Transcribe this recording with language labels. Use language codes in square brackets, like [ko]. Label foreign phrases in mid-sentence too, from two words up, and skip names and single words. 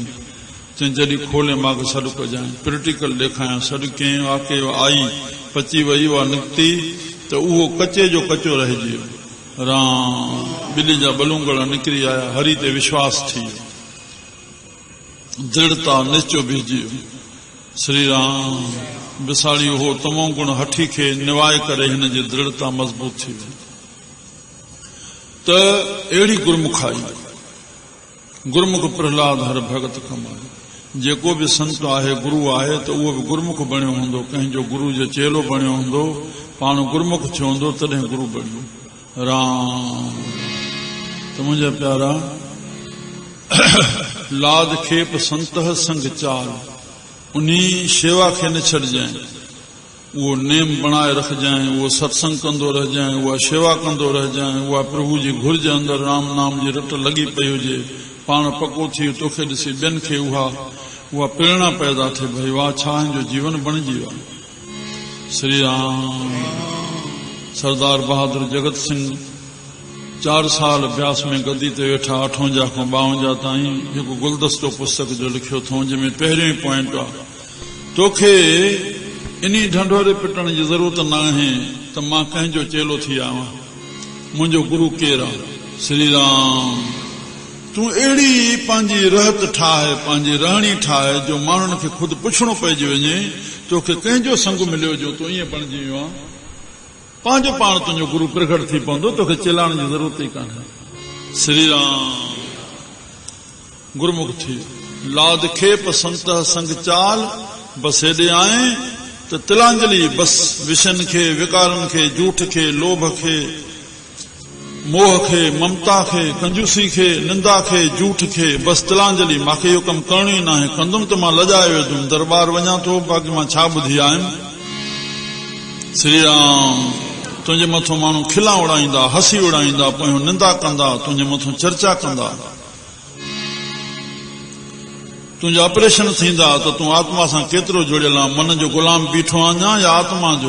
[sd] चई जॾहिं खोले मूंखे सॾु कजांइ, प्रैक्टिकल ॾेखारियां, सॾु कंहिं वाके आई पची वई, उहा निकिती त उहो कचे जो कचो रहिजी वियो। राम ॿिली जा बलूंगड़ निकिरी आया, हरि ते विश्वास थी वियो, दृढ़ता निश्चो बीजी वियो। श्री राम विसाड़ी हो तमो गुण हठी खे निवाए करे हिन जी दृढ़ता मज़बूत थी वई। त अहिड़ी गुरमुख आई, गुरमुख प्रहलाद हर भगत कमाए। जेको बि संत आहे गुरु आहे त उहो बि गुरमुख बणियो हूंदो, कंहिंजो गुरु जो चेलो बणियो हूंदो, पाण गुरमुख थियो हूंदो, तॾहिं गुरु बणियो। राम त मुंहिंजा प्यारा लाद खेप संत संग चाल, उन्ही शेवा खे न छॾजांइ, उहो नेम बणाए रखजांइ, उहो सत्संग कंदो रहिजांइ, उहा शेवा कंदो रहिजांइ, उहा प्रभु जी घुर्ज अंदरि राम नाम जी रट लॻी पई हुजे, पाण पको थी तोखे ॾिसी ॿियनि खे उहा प्रेरणा पैदा थिए, भई वाह छा हिन जो जीवन बणिजी वियो आहे। श्री राम सरदार बहादुर जगत सिंह 4 साल ब्यास में गद्दी ते वेठा, 58 खां 52 ताईं, हिकु गुलदस्तो पुस्तक जो लिखियो अथऊं, जंहिंमें पहिरियों पॉइंट आहे, तोखे इन्ही ढंढोरे पिटण जी ज़रूरत न आहे त मां कंहिंजो चेलो थी आहियां, मुंहिंजो गुरु केरु आहे। श्री राम तूं अहिड़ी पंहिंजी रहत ठाहे, पंहिंजी रहणी ठाहे, जो माण्हुनि खे ख़ुदि पुछणो पइजी वञे तोखे कंहिंजो संग मिलियो जो तूं ईअं बणिजी वियो आहे। पंहिंजो पाण तुंहिंजो गुरु प्रगट थी पवंदो, तोखे चिलाइण जी ज़रूरत ई कान्हे। श्री राम गुरमुख थी लाद खेप संत संग चाल, बस हेॾे आए त तिलांजलि, बस विषन खे, विकारनि खे, झूठ खे, लोभ खे, मोह खे, ममता खे, कंजूसी खे, निंदा खे, झूठ खे, बस तिलांजलि मांखे इहो कमु करणो ई न आहे। कंदुमि त मां लॼाए वेंदुमि, दरबार वञा थो, बाक़ी मां छा ॿुधी आयुमि। श्री राम, तुंहिंजे मथां माण्हू खिला उड़ाईंदा, हसी उड़ाईंदा, पोइ निंदा कंदा, तुंहिंजे मथां चर्चा कंदा, तुंहिंजा ऑपरेशन थींदा त तूं आत्मा सां केतिरो जुड़ियल आहे, मन जो गुलाम बीठो आहियां या आत्मा जो।